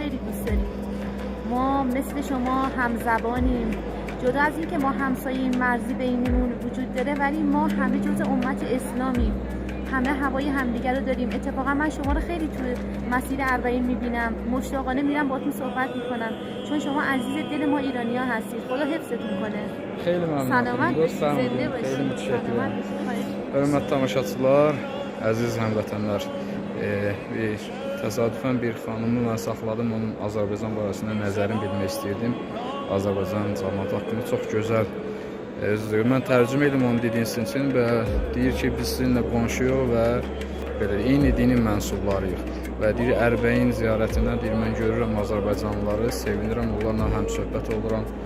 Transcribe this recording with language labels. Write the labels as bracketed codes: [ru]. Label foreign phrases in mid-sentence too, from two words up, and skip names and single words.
[fa] خیلی دوست داریم ما مثل شما همزبانیم جدا از اینکه ما همسایه مرزی بینمون وجود داره ولی ما همه جزء امت اسلامیم همه هوای همدیگه رو داریم اتفاقا من شما رو خیلی تو مسیر اربعین میبینم مشتاقانه میرم باهاتون صحبت میکنم چون شما عزیز دل ما ایرانی‌ها هستید خدا حفظتون کنه خیلی ممنونم سلامت باشید زنده خیلی باشید [az] mütəşəkkirəm. Hörmətli tamaşaçılar, əziz həmvətənlər, təsadüfən bir xanımı mən saxladım, onun Azərbaycan barəsində nəzərini bilmək istəyirdim. Azərbaycan cəmiyyəti haqqında çox gözəl mən tərcümə edim onun dediyiniz üçün və deyir ki, biz sizinlə qonşuyuq və belə eyni dinin mənsublarıyıq və deyir Ərbəyin ziyarətindən deyir mən görürəm Azərbaycanlıları, sevinirəm, onlarla həm söhbət oluram.